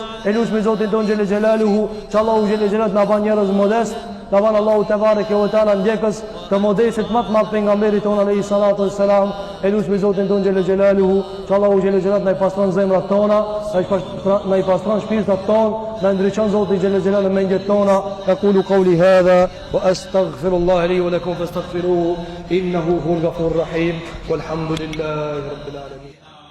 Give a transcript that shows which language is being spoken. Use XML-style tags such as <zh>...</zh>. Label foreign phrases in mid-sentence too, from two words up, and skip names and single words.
<sq>E lusmi Zotin ton</sq> <ar>جل جلاله,</ar> <sq>që Allahu</sq> <ar>جل جلاله</ar> <sq>na ban njerëz modest, na ban Allahu</sq> <ar>تبارك وتعالى</ar> <sq>ndjekës të modestit më të madh pejgamberit ton alayhi salatu wassalam. E lusmi Zotin ton</sq> <ar>جل جلاله,</ar> <sq>që Allahu</sq> <ar>جل جلاله</ar> <sq>na i pastron zemrat tona, na i pastron shpirtat tona, na ndriçon Zoti</sq> <ar>جل جلاله</ar> <sq>mendjet tona.</sq> <ar>أقول قولي هذا وأستغفر الله لي ولكم فاستغفروه إنه هو الغفور الرحيم. والحمد لله رب العالمين.</ar>